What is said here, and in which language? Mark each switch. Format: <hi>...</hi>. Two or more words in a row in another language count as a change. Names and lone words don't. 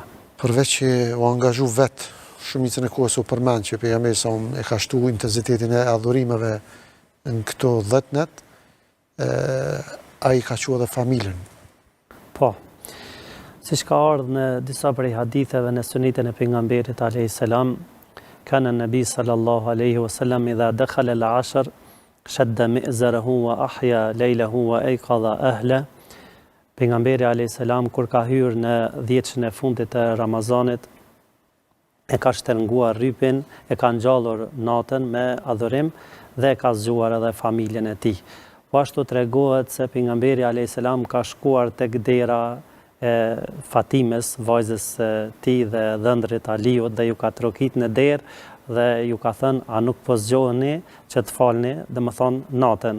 <sq>përveç që u angazhu vetë shumicën e kohës u përmend që pejgamberi e ka shtu intenzitetin e adhurimeve në këto 10 net, ai ka quajtur edhe familjen. Po. Siç ka ardhur në disa prej haditheve në sunetin e pejgamberit</sq> <ar>عليه السلام كان النبي صلى الله عليه وسلم إذا دخل العشر شد مئزره وأحيا ليله وأيقظ أهله.</ar> <sq>Pejgamberi</sq> <ar>عليه السلام</ar> <sq>kur ka hyrë në 10 e fundit të Ramazanit, e ka shtrënguar rrypin, e ka ngjallur natën me adhurim dhe e ka zgjuar edhe familjen e tij. Po ashtu tregohet se pejgamberi</sq> <ar>عليه السلام</ar> <sq>ka shkuar tek dera e Fatimes, vajzës së tij dhe dhëndrit Aliut, dhe ju ka trokit në derë dhe ju ka thënë, a nuk po zgjoheni që të falni, dhe më thonë natën.</sq>